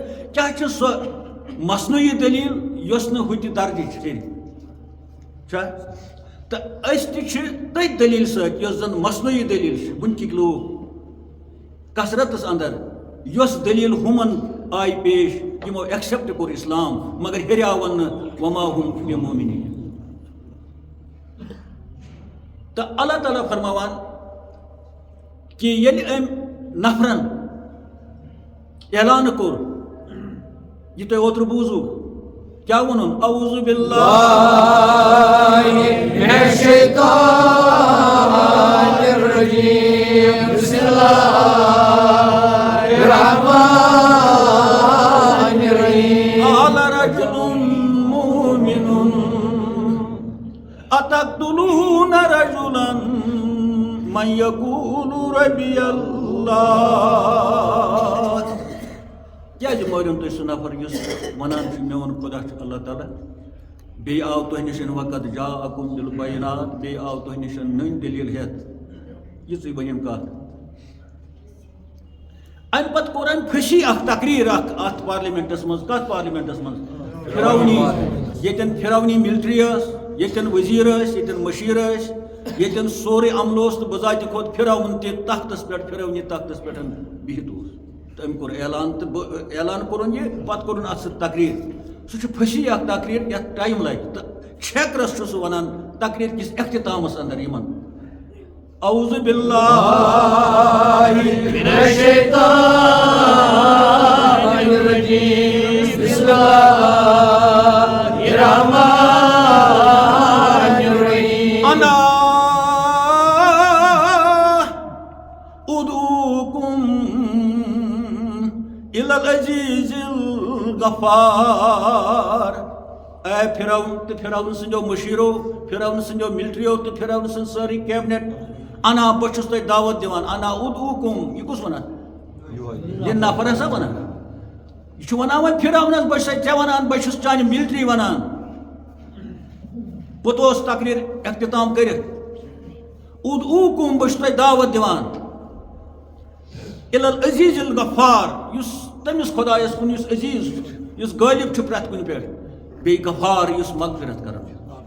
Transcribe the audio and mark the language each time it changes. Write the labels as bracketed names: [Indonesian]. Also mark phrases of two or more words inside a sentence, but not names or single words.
[Kashmiri] کیٛاہ چھِ سۄ مصنوعی دٔلیٖل یۄس نہٕ ہُتہِ درجٕچ چھِ چھا تہٕ أسۍ تہِ چھِ تٔتھۍ دٔلیٖل سۭتۍ یۄس زن مصنوعی دٔلیٖل چھِ وٕنکِکۍ لوٗکھ کثرتس انٛدر یۄس دٔلیٖل ہُمن آیہِ پیش یِمو ایٚکسیپٹ کوٚر اسلام مگر ہیٚرِ آو وننہٕ [Arabic] وما ہُم بِمومنیٖن. [Kashmiri] تہٕ اللہ تعالیٰ فرماوان کہ ییٚلہِ أمۍ نفرن اعلان کور یہ تُہۍ اوترٕ بوٗزوٕ کیٛاہ ووٚنُن [Arabic] اعوذ باللہ من الشیطان الرجیم بسم اللہ الرحمن الرحیم قال رجل مؤمن اتقتلون رجلا من يقول ربي الله [Kashmiri] کیٛازِ مٲرِو تُہۍ سُہ نفر یُس ونان چھُ میون خۄدا چھُ اللہ تعالیٰ بیٚیہِ آو تۄہہِ نِش وقت [Arabic] جاءکُم بالبینات [Kashmiri] بیٚیہِ آو تۄہہِ نِش نٔنۍ دٔلیٖل ہٮ۪تھ یِژٕے ؤنِم کتھ اَمہِ پتہٕ کوٚر أمۍ پھٔسی اکھ تقریٖر اکھ اتھ پارلِمینٹس منٛز کتھ پارلِمینٹس منٛز فرعونی ییٚتٮ۪ن فرعونی ملٹری ٲس ییٚتٮ۪ن وزیٖر ٲسۍ ییٚتٮ۪ن مشیٖر ٲسۍ ییٚتٮ۪ن سورُے عملہٕ اوس تہٕ بذاتہِ کھوت فرعون تہِ تختس پٮ۪ٹھ فرعونی تختس پٮ۪ٹھ بِہِتھ اوس تہٕ أمۍ کوٚر اعلان تہٕ اعلان کوٚرُن یہِ پتہٕ کوٚرُن اتھ سۭتۍ تقریٖر سُہ چھُ پھٔسی اکھ تقریٖر یتھ ٹایم لگہِ تہٕ چھیکرس چھُ سُہ ونان تقریٖر کِس اختتامس اندر یِمن [Arabic] اعوذ باللہ من الشیطان الرجیم بسم اللہ الرحمن الرحیم انا ادعوکم الی العزیز الغفار [Kashmiri] اے فرعون تو فرعون سنجو مشیرو فرعون سنجو ملٹریو تو فرعون سن ساری کیبنٹ انا بہٕ چھُس تۄہہِ دعوت دِوان [Arabic] انا ادعوکم [Kashmiri] یہِ کُس ونان یہِ نفر ہسا ونان یہِ چھُ ونان وۄنۍ فرعونس بہٕ چھُسے ژےٚ ونان بہٕ چھُس چانہِ ملٹری ونان پوٚتُس اوس تقریٖر اختتام کٔرِتھ ادعوکم بہٕ چھُس تۄہہِ دعوت دِوان [Arabic] الی العزیز الغفار [Kashmiri] یُس تٔمِس خۄدایس کُن یُس عزیز چھُ یُس غٲلب چھُ پرٛٮ۪تھ کُنہِ پٮ۪ٹھ بیٚیہِ غفار یُس مغفرت کران چھُ